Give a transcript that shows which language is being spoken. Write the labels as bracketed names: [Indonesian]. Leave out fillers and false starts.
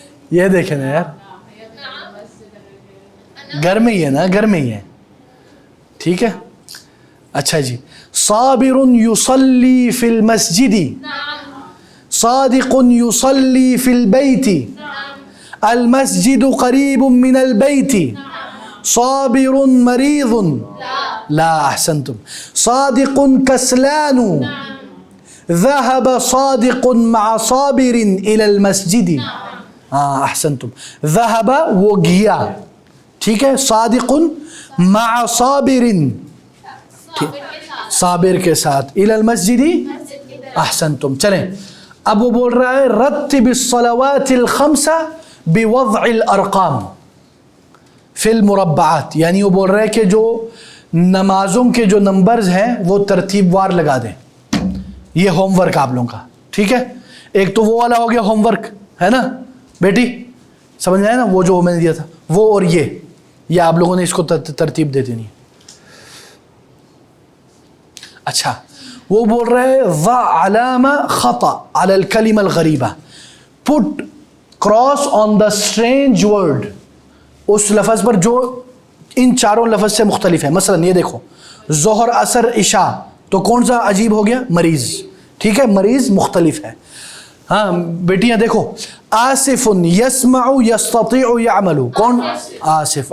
[Urdu] یہ دیکھیں نا یار, گھر میں ہی ہے نا, گھر میں ہی ہے. ٹھیک ہے, اچھا جی. [Arabic] صابر يصلي في المسجد, صادق يصلي في البيت, المسجد قريب من البيت, صابر مريض, لا احسنتم. صادق كسلان, ذهب صادق مع صابر الى المسجد. احسنتم. ذهب [Urdu] وہ گیا, ٹھیک ہے, [Arabic] صادق مع صابر, [Urdu] صابر کے ساتھ, [Arabic] الى المسجد. احسنتم. [Urdu] چلیں, اب وہ بول رہا ہے [Arabic] رتب الصلوات الخمس بوضع الارقام فی المربعات, [Urdu] یعنی وہ بول رہا ہے کہ جو نمازوں کے جو نمبرز ہیں وہ ترتیب وار لگا دیں. یہ ہوم ورک آپ لوگوں کا. ٹھیک ہے, ایک تو وہ والا ہو گیا ہوم ورک, ہے نا بیٹی, سمجھ میں آیا نا, وہ جو میں نے دیا تھا وہ, اور یہ آپ لوگوں نے اس کو ترتیب دے دینی ہے. اچھا, وہ بول رہے ہیں [Arabic] ضع علامہ خطا علی الکلمہ الغریبہ, [English] put cross on the strange word, [Urdu] اس لفظ پر جو ان چاروں لفظ سے مختلف ہے. مثلا یہ دیکھو, ظہر عصر عشاء, تو کون سا عجیب ہو گیا؟ مریض. ٹھیک ہے, مریض مختلف ہے. ہاں بیٹیاں دیکھو, آصف [Arabic] یسمع یستطیع یعمل, [Urdu] کون؟ آصف.